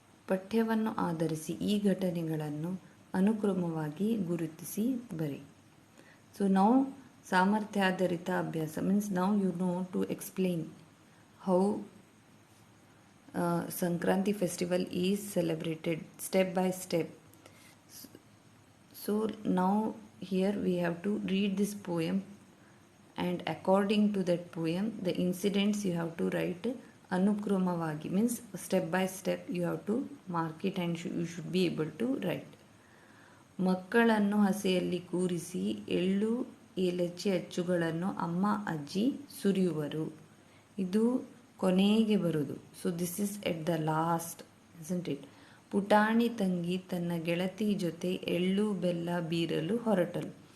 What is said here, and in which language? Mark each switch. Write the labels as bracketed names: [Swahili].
[Kannada] ಪಠ್ಯವನ್ನು ಆಧರಿಸಿ ಈ ಘಟನೆಗಳನ್ನು ಅನುಕ್ರಮವಾಗಿ ಗುರುತಿಸಿ ಬರೆ. [English] So now ಸಾಮರ್ಥ್ಯಾಧಾರಿತ ಅಭ್ಯಾಸ means now you know to explain how Sankranti festival is celebrated step by step. So now here we have to read this poem and according to that poem the incidents you have to write anukramavagi means step by step you have to mark it and you should be able to write. [Kannada] ಮಕ್ಕಳನ್ನು ಹಸೆಯಲ್ಲಿ ಕೂರಿಸಿ ಎಳ್ಳು ಏಲಚ್ಚಿ ಅಚ್ಚುಗಳನ್ನು ಅಮ್ಮ ಅಜ್ಜಿ ಸುರಿಯುವರು. ಇದು ಕೊನೆಗೆ ಬರೋದು. [English] So this is at the last, isn't it? [Kannada] ಪುಟಾಣಿ ತಂಗಿ ತನ್ನ ಗೆಳತಿ ಜೊತೆ ಎಳ್ಳು ಬೆಲ್ಲ ಬೀರಲು ಹೊರಟಳು.